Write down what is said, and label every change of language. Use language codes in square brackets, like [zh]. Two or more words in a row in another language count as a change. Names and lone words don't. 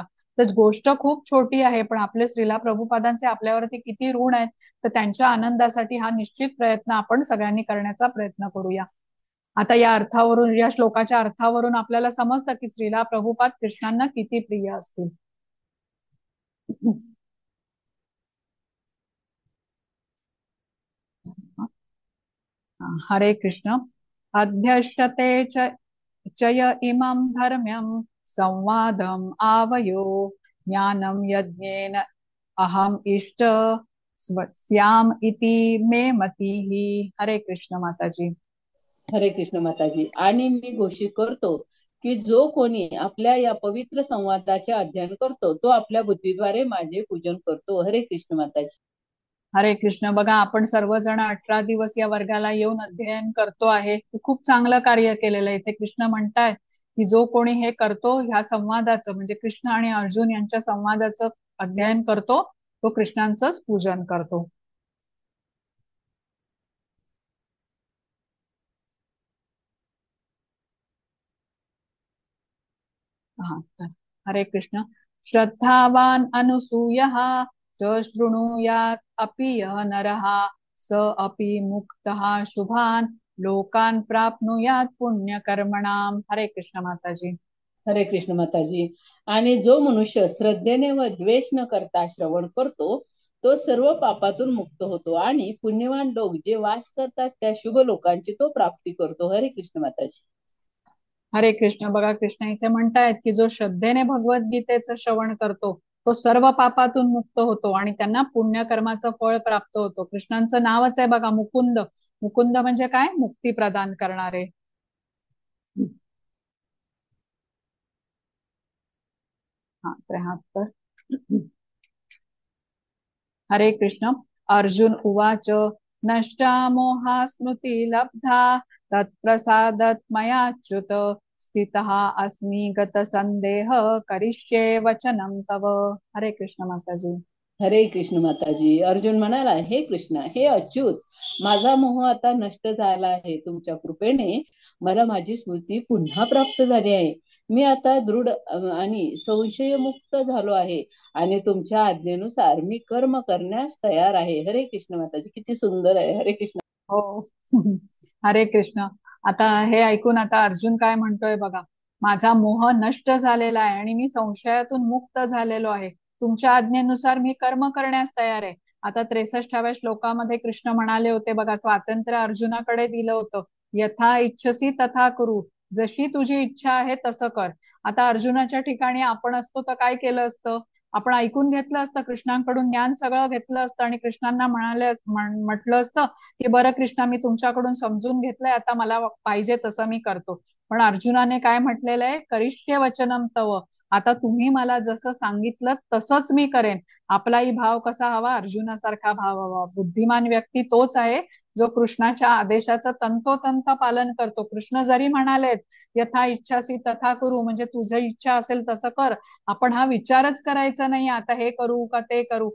[mr] तर गोष्ट खूप छोटी आहे पण आपले श्रीला प्रभुपादांचे आपल्यावरती किती ऋण आहेत, तर त्यांच्या आनंदासाठी हा निश्चित प्रयत्न आपण सगळ्यांनी करण्याचा प्रयत्न करूया. आता या अर्थावरून, या श्लोकाच्या अर्थावरून आपल्याला समजतं की श्रीला प्रभुपाद कृष्णांना किती प्रिय असतील. हरे कृष्ण. [sa] अध्यक्षते चय इमं धर्म्यं संवादम आवयो ज्ञानम यज्ञेन अहम इष्ट स्याम इति मे मतिः. [mr] हरे कृष्ण माताजी. हरे कृष्ण माताजी. आणि मी घोषित करतो की जो कोणी आपल्या या पवित्र संवादाचे अध्ययन करतो तो आपल्या बुद्धीद्वारे माझे पूजन करतो. हरे कृष्ण माताजी. हरे कृष्ण. बघा आपण सर्वजण 18 दिवस या वर्गाला येऊन अध्ययन करतो आहे. खूप चांगलं कार्य केलेलं आहे. इथे कृष्ण म्हणतायत की जो कोणी हे करतो, ह्या संवादाचं म्हणजे कृष्ण आणि अर्जुन यांच्या संवादाचं अध्ययन करतो तो कृष्णांचंच पूजन करतो. हा, हरे कृष्ण. [sa] श्रद्धावान अनुसूयः च शृणुयात् अपि यः नरः स अपि मुक्तः शुभान् लोकान् प्राप्नुयात् पुण्यकर्मणाम्. [mr] हरे कृष्ण माताजी. हरे कृष्ण माताजी. आणि जो मनुष्य श्रद्धेने व द्वेष न करता श्रवण करतो तो सर्व पापातून मुक्त होतो आणि पुण्यवान लोक जे वास करतात त्या शुभ लोकांची तो प्राप्ती करतो. हरे कृष्ण माताजी. हरे कृष्ण. बघा कृष्ण इथे म्हणतायत की जो श्रद्धेने भगवद्गीतेचं श्रवण करतो तो सर्व पापातून मुक्त होतो आणि त्यांना पुण्यकर्माचं फळ प्राप्त होतो. कृष्णांचं नावच आहे बघा मुकुंद. मुकुंद म्हणजे काय? मुक्ती प्रदान करणारे. हा, 73. हरे कृष्ण. [sa] अर्जुन उवाच नष्टा मोहा स्मृती लब्धा तत्प्रसादत् मयाच्युत स्थितः अस्मि गत संदेह करिष्ये वचनं तव. [mr] हरे कृष्ण माताजी. हरे कृष्ण माताजी. अर्जुन म्हणाला, हे कृष्ण, हे अच्युत, माझा मोह आता नष्ट झाला आहे. तुमच्या कृपेने मला माझी स्मृती पुन्हा प्राप्त झाली आहे. मी आता दृढ आणि संशयमुक्त झालो आहे आणि तुमच्या आज्ञेनुसार मी कर्म करण्यास तयार आहे. हरे कृष्ण माताजी. किती सुंदर आहे. हरे कृष्ण. हो. हरे कृष्ण. आता हे ऐकून आता अर्जुन काय म्हणतोय बघा. माझा मोह नष्ट झालेला आहे आणि मी संशयातून मुक्त झालेलो आहे. तुमच्या आज्ञेनुसार मी कर्म करण्यास तयार आहे. आता 63व्या श्लोकामध्ये कृष्ण म्हणाले होते बघा, स्वातंत्र्य अर्जुनाकडे दिलं होतं. [sa] यथा इच्छसी तथा कुरु, [mr] जशी तुझी इच्छा आहे तसं कर. आता अर्जुनाच्या ठिकाणी आपण असतो तर काय केलं असतं? आपण ऐकून घेतलं असतं, कृष्णांकडून ज्ञान सगळं घेतलं असतं आणि कृष्णांना म्हटलं असतं की बरं कृष्णा, मी तुमच्याकडून समजून घेतलंय, आता मला पाहिजे तसं मी करतो. पण अर्जुनाने काय म्हटलेलं आहे? [sa] करिष्ये वचनम तव. [mr] आता तुम्ही मला जसं सांगितलं तसंच मी करेन. आपलाही भाव कसा हवा? अर्जुनासारखा भाव हवा. बुद्धिमान व्यक्ती तोच आहे जो कृष्णाच्या आदेशाचं तंतोतंत पालन करतो. कृष्ण जरी म्हणालेत [sa] यथा इच्छासी तथा करू, [mr] म्हणजे तुझी इच्छा असेल तसं कर, आपण हा विचारच करायचा नाही आता हे करू का ते करू.